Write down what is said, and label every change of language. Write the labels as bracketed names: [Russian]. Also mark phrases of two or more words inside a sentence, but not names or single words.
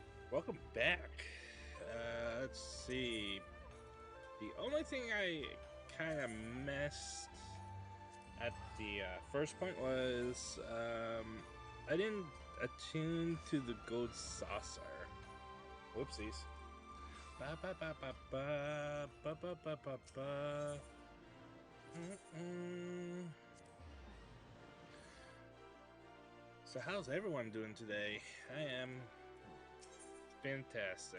[English] Welcome back. Let's see. The only thing I kind of missed at the first point was I didn't attune to the gold saucer. Whoopsies. Ba ba ba ba ba ba ba ba ba ba. So how's everyone doing today? I am fantastic.